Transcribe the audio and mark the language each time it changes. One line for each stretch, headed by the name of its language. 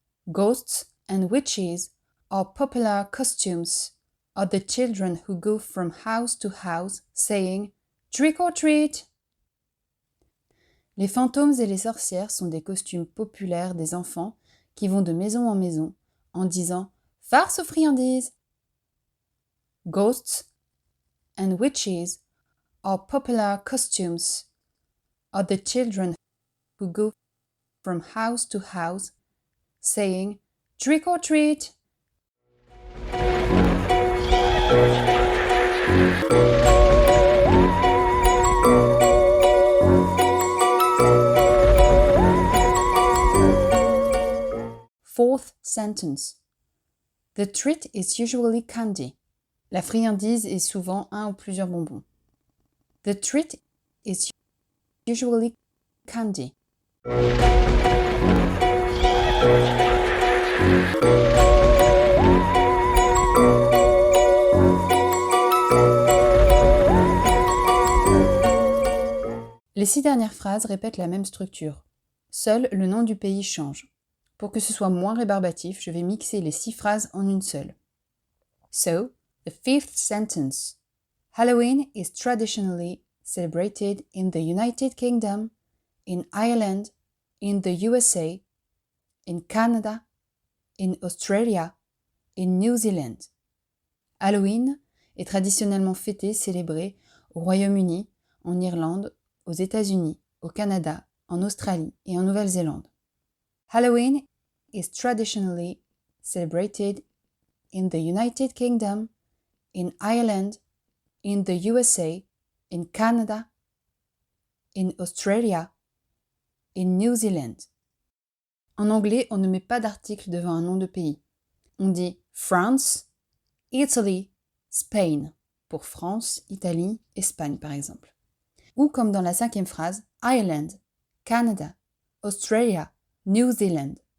English: Ghosts and witches are popular costumes of the children who go from house to house saying trick or treat.
French: Les fantômes et les sorcières sont des costumes populaires des enfants qui vont de maison en disant farce aux friandises.
English: Ghosts and witches are popular costumes of the children who go from house to house saying trick or treat. Fourth sentence. The treat is usually candy.
French: La friandise est souvent un ou plusieurs bonbons.
English: The treat is usually candy.
French: Les 6 dernières phrases répètent la même structure. Seul le nom du pays change. Pour que ce soit moins rébarbatif, je vais mixer les 6 phrases en une seule.
English: So, the fifth sentence. Halloween is traditionally celebrated in the United Kingdom, in Ireland, in the USA, in Canada, in Australia, in New Zealand.
French: Halloween est traditionnellement fêté, célébré au Royaume-Uni, en Irlande, aux États-Unis, au Canada, en Australie et en Nouvelle-Zélande.
English: Halloween is traditionally celebrated in the United Kingdom, in Ireland, in the USA, in Canada, in Australia, in New Zealand.
French: En anglais, on ne met pas d'article devant un nom de pays. On dit France, Italy, Spain, pour France, Italie, Espagne par exemple. Ou comme dans la 5e phrase, Ireland, Canada, Australia, New Zealand.